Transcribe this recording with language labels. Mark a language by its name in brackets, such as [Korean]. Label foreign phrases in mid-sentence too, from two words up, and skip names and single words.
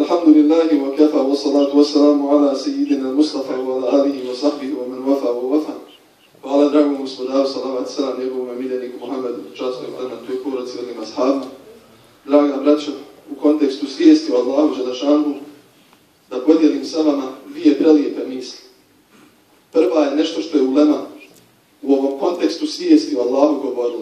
[Arabic] الحمد لله وكفى والصلاة والسلام على سيدنا مصطفى وعلى آله وصحبه ومن وفى ووفى. [Bosnian] Hvala dragom gospodaru, salavat salam njegovom miljeniku Muhammedu, časnoj plementu i porodci velim ashabima. Draga braćo, u kontekstu svijesti o Allahu Đelešanu, da podijelim sa vama dvije prelijepe misli. Prva je nešto što je ulema u ovom kontekstu svijesti o Allahu govorila.